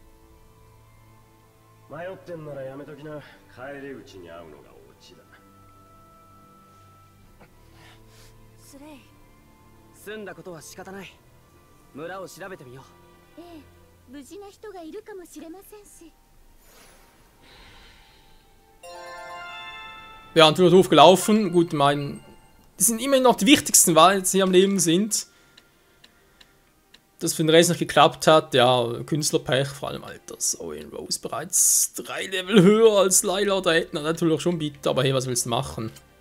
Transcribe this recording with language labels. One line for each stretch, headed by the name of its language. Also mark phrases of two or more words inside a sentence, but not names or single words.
Japanese: 迷ってんならやめときな。帰り討ちに会うのがオチだ。スレイ。済んだことは仕方ない。村を調べてみよう。ええ、無事な人がいるかもしれませんし。
German: Ja, und wird aufgelaufen. Gut, die sind immerhin noch die wichtigsten, weil sie am Leben sind. Dass für den Rest nicht geklappt hat, ja, Künstlerpech, vor allem Alter. Owen Rose bereits 3 Level höher als Layla oder Edna, natürlich auch schon bitter, aber hey, was willst du machen?